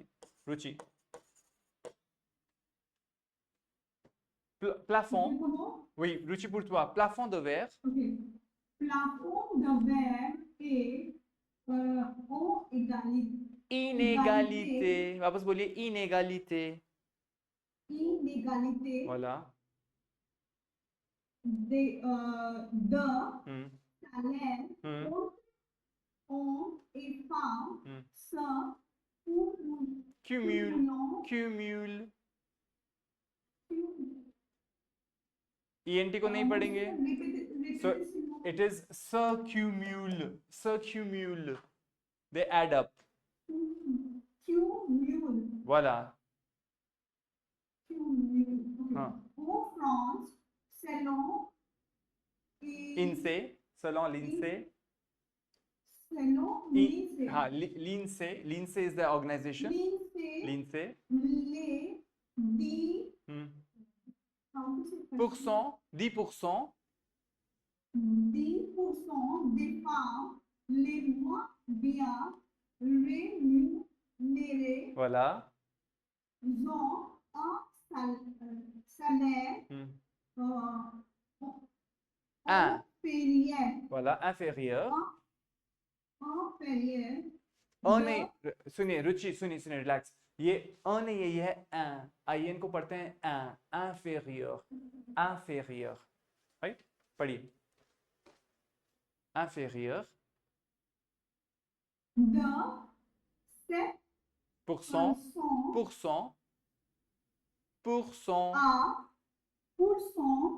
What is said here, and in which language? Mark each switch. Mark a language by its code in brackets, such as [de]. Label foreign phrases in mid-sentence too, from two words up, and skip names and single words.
[fr] Ruchi. Plafond. Comment? Oui, Ruchi pour toi. Plafond de verre. Ok. Plafond de verre et en égalité. Inégalité. [hi] वापस बोलिए inégalité. [fr] Inégalité Voilà. de Hmm. salaire Hmm. entre hommes et femmes Hmm. se Cumule. Cumule. [hi] ENT को नहीं पढ़ेंगे. [en] So it is circumule. Circumule. They add up. [fr] Cumule. Voilà. En France, selon INSEE. Selon l'INSEE. selon l'INSEE. l'INSEE. l'INSEE [en] is the organization. [fr] l'INSEE. Les 10 %, 10%. 10% des femmes les moins bien rémunérées Voilà. ont un salaire Un. inférieur. Voilà, inférieur. Inférieur. [hi] Un नहीं, सुनिए रुचि, सुनिए, relax. ये un नहीं है, ये है un. आइन को पढ़ते हैं un. [fr] Inférieur. Inférieur. [hi] Right? पढ़िए. [fr] Inférieur. De 7% Pourcent. à pourcent